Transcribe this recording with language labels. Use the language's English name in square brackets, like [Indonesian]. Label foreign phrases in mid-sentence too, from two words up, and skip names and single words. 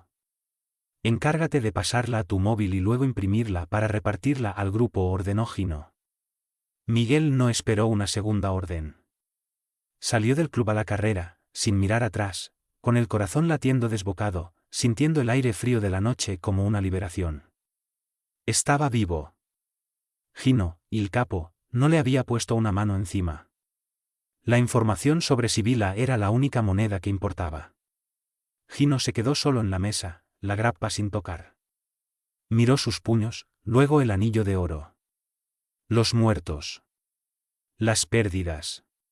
[Spanish] Encárgate de pasarla a tu móvil y luego imprimirla para repartirla al grupo», ordenó Gino. Miguel no esperó una segunda orden. Salió del club a la carrera, sin mirar atrás, con el corazón latiendo desbocado, sintiendo el aire frío de la noche como una liberación. Estaba vivo. [Italian] Gino, il capo, [Spanish] no le había puesto una mano encima. La información sobre Sibila era la única moneda que importaba. Gino se quedó solo en la mesa, la grappa sin tocar. Miró sus puños, luego el anillo de oro. Los muertos. Las pérdidas.